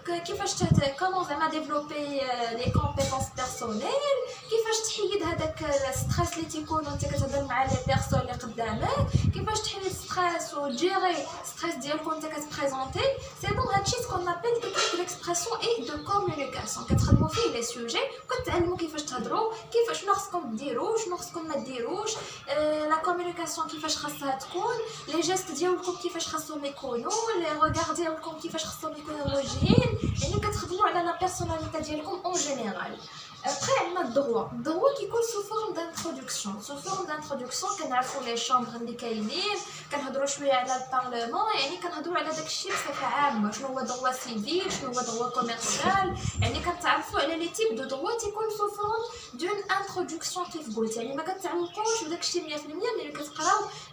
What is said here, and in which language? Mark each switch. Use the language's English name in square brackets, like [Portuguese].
[Arabic] كيفاش كومون زعما ديفلوبي لي كومبيتونس بيرسونيل كيفاش تحيد هذاك الستريس اللي تيكون وانت كتهضر مع لي بيرسون اللي قدامك كيفاش تحيد الستريس وتجيري ستريس ديالك وانت كتبريزونتي [French] سي بون [Arabic] هادشي سكون ابل تكنيك ديكسبرسيون اي دو كومونيكاسيون كتخدموا فيه لي سوجي وكتعلموا كيفاش تهضروا كيفاش شنو خصكم ديروا شنو خصكم ما ديروش لا كومونيكاسيون كيفاش خاصها تكون لي جيست ديالكم كيفاش خاصهم يكونوا لي ريغار ديالكم كيفاش خاصهم يكونوا موجهين يعني كتخدموا على لا بيرسوناليتي ديالكم [French] اون جينيرال. Après, on a le droit. Le droit qui coule sous forme d'introduction. Sous forme d'introduction, on a les chambres [Arabic] اللي كاينين كنهضروا شويه على البارلمان يعني كنهضروا على داكشي بصفه عامه شنو هو droit civil شنو هو droit commercial يعني كنتعرفوا على لي تيب دو droit تيكون [French] sous forme d'une introduction [Arabic] كيف قلت يعني ما كتعمقوش في داكشي 100% ملي كتقراو